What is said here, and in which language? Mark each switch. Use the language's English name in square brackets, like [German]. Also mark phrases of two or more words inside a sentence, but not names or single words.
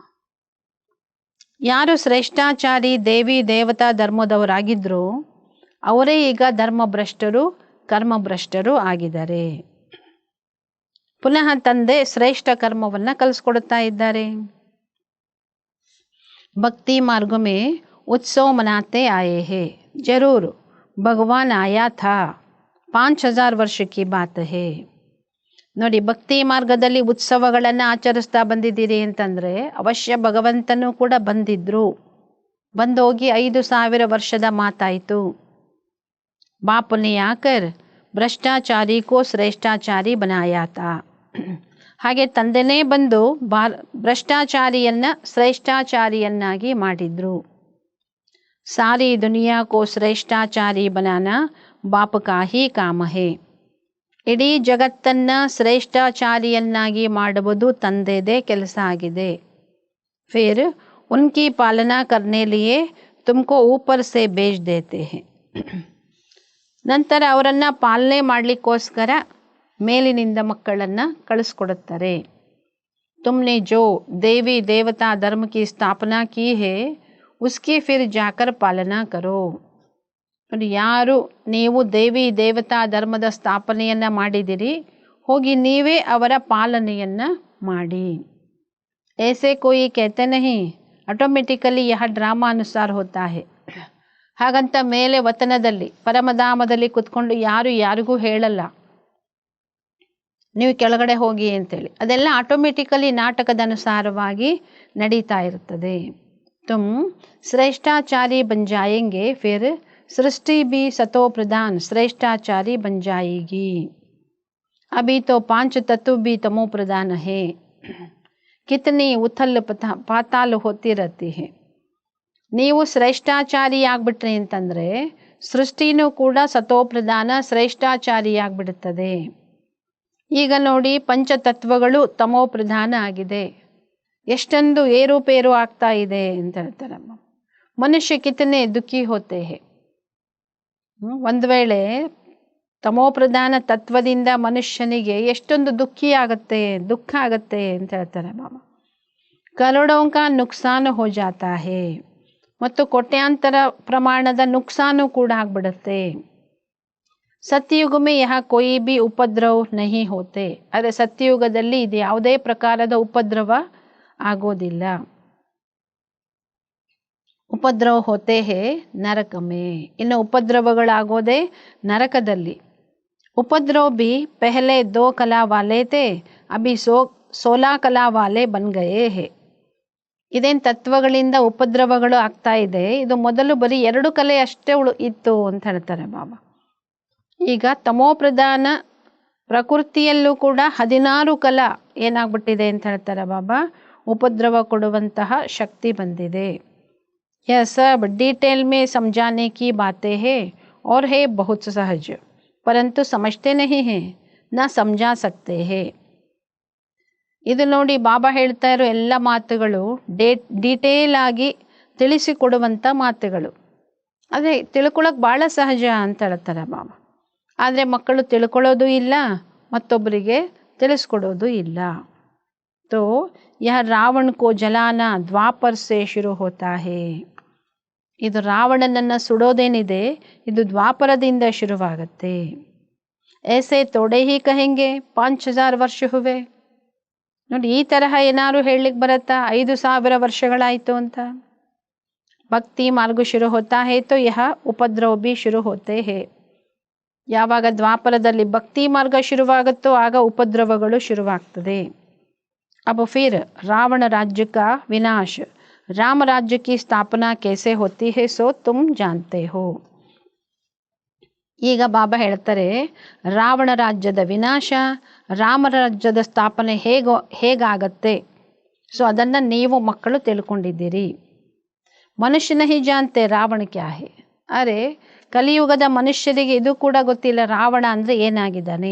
[Kannada] ಯಾರು ಶ್ರೇಷ್ಠಾಚಾರಿ ದೇವಿ ದೇವತಾ ಧರ್ಮದವರಾಗಿದ್ರು ಅವರೇ ಈಗ ಧರ್ಮಭ್ರಷ್ಟರು ಕರ್ಮಭ್ರಷ್ಟರು ಆಗಿದ್ದಾರೆ. ಪುನಃ ತಂದೆ ಶ್ರೇಷ್ಠ ಕರ್ಮವನ್ನು ಕಲಿಸ್ಕೊಡ್ತಾ ಇದ್ದಾರೆ. [Hindi] भक्ति मार्ग में उत्सव मनाते आए हैं, जरूर भगवान आया था, 5000 वर्ष की बात है. [Kannada] ನೋಡಿ, ಭಕ್ತಿ ಮಾರ್ಗದಲ್ಲಿ ಉತ್ಸವಗಳನ್ನು ಆಚರಿಸ್ತಾ ಬಂದಿದ್ದೀರಿ ಅಂತಂದರೆ ಅವಶ್ಯ ಭಗವಂತನೂ ಕೂಡ ಬಂದಿದ್ರು. ಬಂದೋಗಿ 5000 ವರ್ಷದ ಮಾತಾಯಿತು. [Hindi] बाप ने आकर भ्रष्टाचारी को श्रेष्ठाचारी बनाया था. [Kannada] ಹಾಗೆ ತಂದೆನೇ ಬಂದು ಭ್ರಷ್ಟಾಚಾರಿಯನ್ನು ಶ್ರೇಷ್ಠಾಚಾರಿಯನ್ನಾಗಿ ಮಾಡಿದ್ರು. [Hindi] सारी दुनिया को श्रेष्ठाचारी बनाना बाप का ही काम है. [Kannada] ಇಡೀ ಜಗತ್ತನ್ನು ಶ್ರೇಷ್ಠಾಚಾರಿಯನ್ನಾಗಿ ಮಾಡುವುದು ತಂದೆದೇ ಕೆಲಸ ಆಗಿದೆ. [Hindi] ಫಿರ್ उनकी पालना करने लिए तुमको ऊपर से भेज देते हैं. [Kannada] ನಂತರ ಅವರನ್ನು ಪಾಲನೆ ಮಾಡಲಿಕ್ಕೋಸ್ಕರ ಮೇಲಿನಿಂದ ಮಕ್ಕಳನ್ನು ಕಳಿಸ್ಕೊಡುತ್ತಾರೆ. [Hindi] तुमने जो देवी देवता धर्म की स्थापना की है उसकी फिर जाकर पालना करो. [Kannada] ಯಾರು ನೀವು ದೇವಿ ದೇವತಾ ಧರ್ಮದ ಸ್ಥಾಪನೆಯನ್ನು ಮಾಡಿದಿರಿ, ಹೋಗಿ ನೀವೇ ಅವರ ಪಾಲನೆಯನ್ನು ಮಾಡಿ. [Hindi] ऐसे कोई कहते नहीं ऑटोमेटिकली यह ड्रामा अनुसार होता है. [Kannada] ಹಾಗಂತ ಮೇಲೆ ವತನದಲ್ಲಿ ಪರಮಧಾಮದಲ್ಲಿ ಕುತ್ಕೊಂಡು ಯಾರಿಗೂ ಹೇಳಲ್ಲ ನೀವು ಕೆಳಗಡೆ ಹೋಗಿ ಅಂತೇಳಿ. ಅದೆಲ್ಲ ಆಟೋಮೆಟಿಕಲಿ ನಾಟಕದ ಅನುಸಾರವಾಗಿ ನಡೀತಾ ಇರ್ತದೆ. [Hindi] तुम श्रेष्ठाचारी बन जाएंगे फिर सृष्टि भी सतो प्रधान श्रेष्ठाचारी बन जाएगी. अभी तो 5 तत्व भी तमो प्रधान है. कितनी उथल पाताल होती रहती है. [Kannada] ನೀವು ಶ್ರೇಷ್ಠಾಚಾರಿ ಆಗ್ಬಿಟ್ರಿ ಅಂತಂದರೆ ಸೃಷ್ಟಿನೂ ಕೂಡ ಸತೋಪ್ರಧಾನ ಶ್ರೇಷ್ಠಾಚಾರಿ ಆಗಿಬಿಡುತ್ತದೆ. ಈಗ ನೋಡಿ ಪಂಚತತ್ವಗಳು ತಮೋ ಪ್ರಧಾನ ಆಗಿದೆ. ಎಷ್ಟೊಂದು ಏರುಪೇರು ಆಗ್ತಾ ಇದೆ ಅಂತ ಹೇಳ್ತಾರಮ್ಮ. [Hindi] मनुष्य कितने दुःखी होते हैं. [Kannada] ಒಂದು ವೇಳೆ ತಮೋ ಪ್ರಧಾನ ತತ್ವದಿಂದ ಮನುಷ್ಯನಿಗೆ ಎಷ್ಟೊಂದು ದುಃಖ ಆಗುತ್ತೆ ಅಂತ ಹೇಳ್ತಾರೆ ಮಾಮ. [Hindi] ಕರೋಡೋं का नुकसान हो जाता है. [Kannada] ಮತ್ತು ಕೋಟ್ಯಾಂತರ ಪ್ರಮಾಣದ ನುಕ್ಸಾನು ಕೂಡ ಆಗ್ಬಿಡುತ್ತೆ. [Hindi] ಸತ್ಯಯುಗ में यहाँ कोई भी उपद्रव नहीं होते. [Kannada] ಆದರೆ ಸತ್ಯಯುಗದಲ್ಲಿ ಇದು ಯಾವುದೇ ಪ್ರಕಾರದ ಉಪದ್ರವ ಆಗೋದಿಲ್ಲ. [Hindi] उपद्रव होते हैं नरक में. [Kannada] ಇನ್ನು ಉಪದ್ರವಗಳಾಗೋದೇ ನರಕದಲ್ಲಿ. [Hindi] उपद्रव भी पहले 2 कला वाले थे अभी 16 कला वाले बन गए हैं. [Kannada] ಇದೇನು ತತ್ವಗಳಿಂದ ಉಪದ್ರವಗಳು ಆಗ್ತಾ ಇದೆ, ಇದು ಮೊದಲು ಬರೀ 2 ಕಲೆ ಅಷ್ಟೇ ಇತ್ತು ಅಂತ ಹೇಳ್ತಾರೆ ಬಾಬಾ. ಈಗ ತಮೋಪ್ರಧಾನ ಪ್ರಕೃತಿಯಲ್ಲೂ ಕೂಡ 16 ಕಲಾ ಏನಾಗ್ಬಿಟ್ಟಿದೆ ಅಂತ ಹೇಳ್ತಾರೆ ಬಾಬಾ, ಉಪದ್ರವ ಕೊಡುವಂತಹ ಶಕ್ತಿ ಬಂದಿದೆ. [Hindi] यह सब डिटेल में समझाने की बातें हैं और है बहुत सहज, परंतु समझते नहीं हैं ना समझा सकते हैं. [Kannada] ಇದು ನೋಡಿ ಬಾಬಾ ಹೇಳ್ತಾ ಇರೋ ಎಲ್ಲ ಮಾತುಗಳು ಡೀಟೇಲ್ ಆಗಿ ತಿಳಿಸಿಕೊಡುವಂಥ ಮಾತುಗಳು. ಆದರೆ ತಿಳ್ಕೊಳ್ಳೋಕೆ ಭಾಳ ಸಹಜ ಅಂತ ಹೇಳ್ತಾರೆ ಬಾಬಾ. ಆದರೆ ಮಕ್ಕಳು ತಿಳ್ಕೊಳ್ಳೋದು ಇಲ್ಲ, ಮತ್ತೊಬ್ಬರಿಗೆ ತಿಳಿಸ್ಕೊಡೋದು ಇಲ್ಲ. [Hindi] तो यह रावण को जलाना द्वापर से शुरू होता है. [Kannada] ಇದು ರಾವಣನನ್ನು ಸುಡೋದೇನಿದೆ ಇದು ದ್ವಾಪರದಿಂದ ಶುರುವಾಗುತ್ತೆ. [Hindi] ऐसे थोड़े ही कहेंगे 5000 ವರ್ಷ हुए. [Kannada] ನೋಡಿ ಈ ತರಹ ಏನಾದ್ರು ಹೇಳಲಿಕ್ಕೆ ಬರುತ್ತಾ 5000 ವರ್ಷಗಳಾಯಿತು ಅಂತ. [Hindi] भक्ति मार्ग शुरू होता है तो यह उपद्रव भी शुरू होते हैं. [Kannada] ಯಾವಾಗ ದ್ವಾಪರದಲ್ಲಿ ಭಕ್ತಿ ಮಾರ್ಗ ಶುರುವಾಗುತ್ತೋ ಆಗ ಉಪದ್ರವಗಳು ಶುರುವಾಗ್ತದೆ. [Hindi] अब फिर रावण राज्य का विनाश राम राज्य की स्थापना कैसे होती है सो तुम जानते हो. [Kannada] ಈಗ ಬಾಬಾ ಹೇಳ್ತಾರೆ ರಾವಣ ರಾಜ್ಯದ ವಿನಾಶ, ರಾಮ ರಾಜ್ಯದ ಸ್ಥಾಪನೆ ಹೇಗಾಗತ್ತೆ, ಸೊ ಅದನ್ನು ನೀವು ಮಕ್ಕಳು ತಿಳ್ಕೊಂಡಿದ್ದೀರಿ. [Hindi] मनुष्य नहीं जानते रावण क्या है. [Kannada] ಅರೆ ಕಲಿಯುಗದ ಮನುಷ್ಯರಿಗೆ ಇದು ಕೂಡ ಗೊತ್ತಿಲ್ಲ ರಾವಣ ಅಂದರೆ ಏನಾಗಿದ್ದಾನೆ.